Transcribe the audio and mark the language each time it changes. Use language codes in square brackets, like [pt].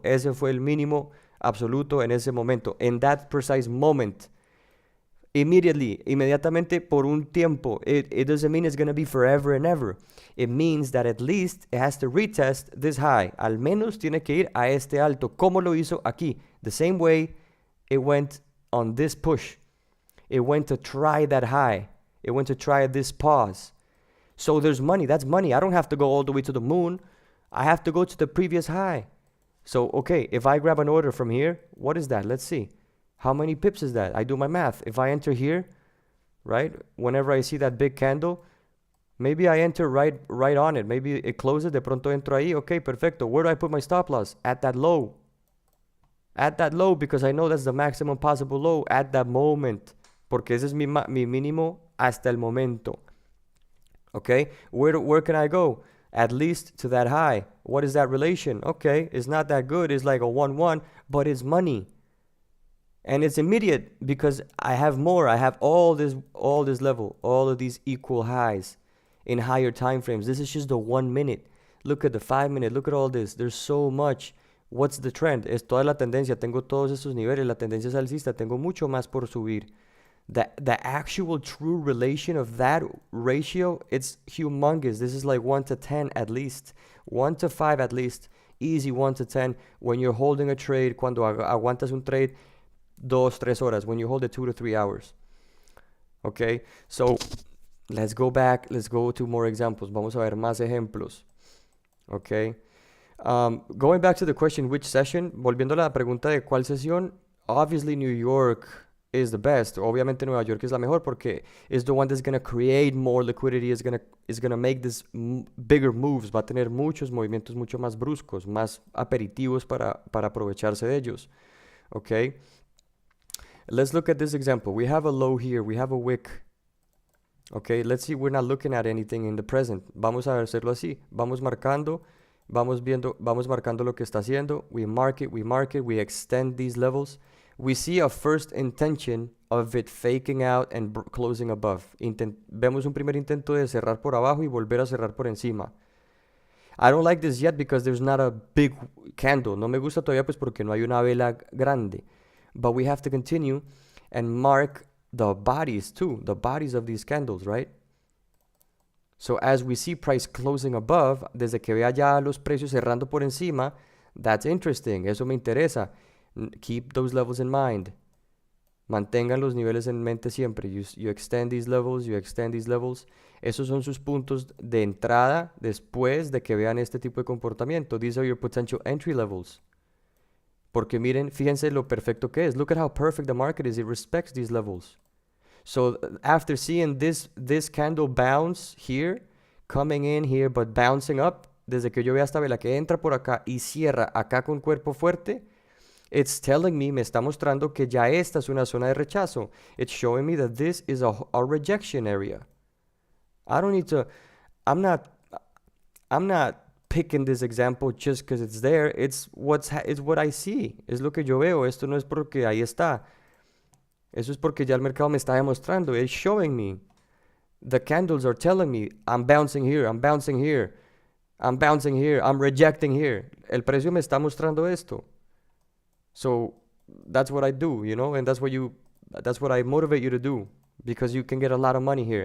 [es] Ese fue el mínimo absoluto en ese momento. [en] In that precise moment. [es] Inmediatamente por un tiempo. [en] It doesn't mean it's going to be forever and ever. It means that at least it has to retest this high. [es] Al menos tiene que ir a este alto. ¿Cómo lo hizo aquí? [en] The same way it went on this push. It went to try that high. It went to try this pause. So there's money. That's money. I don't have to go all the way to the moon. I have to go to the previous high. So, okay, if I grab an order from here, what is that? Let's see. How many pips is that? I do my math. If I enter here, right, whenever I see that big candle, maybe I enter right on it. Maybe it closes, [es] de pronto entro ahí. [en] Okay, perfecto. Where do I put my stop loss? At that low. At that low, because I know that's the maximum possible low at that moment. [es] Porque ese es mi mínimo hasta el momento. [en] Okay, where can I go? At least to that high. What is that relation? Okay, it's not that good. It's like a 1-1, but it's money. And it's immediate because I have more. I have all this level, all of these equal highs in higher time frames. This is just the 1 minute. Look at the 5 minute. Look at all this. There's so much. What's the trend? [es] Es toda la tendencia. Tengo todos estos niveles. La tendencia es alcista. Tengo mucho más por subir. [en] The actual true relation of that ratio, it's humongous. This is like 1 to 10 at least. 1 to 5 at least. Easy 1 to 10. When you're holding a trade, [es] cuando aguantas un trade, 2-3 horas. [en] When you hold it 2 to 3 hours. Okay, so let's go back. Let's go to more examples. [es] Vamos a ver más ejemplos. Okay. [en] Going back to the question, which session? [es] Volviendo a la pregunta de cuál sesión. [en] Obviously, New York is the best. [es] Obviamente, Nueva York es la mejor porque [en] it's the one that's going to create more liquidity. Is gonna make this bigger moves. [es] Va a tener muchos movimientos mucho más bruscos, más aperitivos para aprovecharse de ellos. [en] Okay. Let's look at this example. We have a low here. We have a wick. Okay, let's see. We're not looking at anything in the present. [es] Vamos a hacerlo así. Vamos marcando. Vamos marcando lo que está haciendo. [en] We mark it. We extend these levels. We see a first intention of it faking out and closing above. [es] Vemos un primer intento de cerrar por abajo y volver a cerrar por encima. [en] I don't like this yet because there's not a big candle. [es] No me gusta todavía pues porque no hay una vela grande. [en] But we have to continue and mark the bodies too, the bodies of these candles, right? So as we see price closing above, [es] desde que vea ya los precios cerrando por encima, [en] that's interesting, [es] eso me interesa. [en] Keep those levels in mind. [es] Mantengan los niveles en mente siempre. [en] You extend these levels, you extend these levels. [es] Esos son sus puntos de entrada después de que vean este tipo de comportamiento. [en] These are your potential entry levels. [es] Porque miren, fíjense lo perfecto que es. [en] Look at how perfect the market is. It respects these levels. So after seeing this candle bounce here, coming in here, but bouncing up, [es] desde que yo vea esta vela que entra por acá y cierra acá con cuerpo fuerte, [en] it's telling me, [es] me está mostrando que ya esta es una zona de rechazo. [en] It's showing me that this is a rejection area. I don't need to, I'm not picking this example just because it's there. It's what I see. [es] Es lo que yo veo. Esto no es porque ahí está. Eso es porque ya el mercado me está demostrando. [en] It's showing me. The candles are telling me I'm bouncing here, I'm bouncing here, I'm bouncing here, I'm rejecting here. [es] El precio me está mostrando esto. [en] So that's what I do, you know, and that's what I motivate you to do because you can get a lot of money here.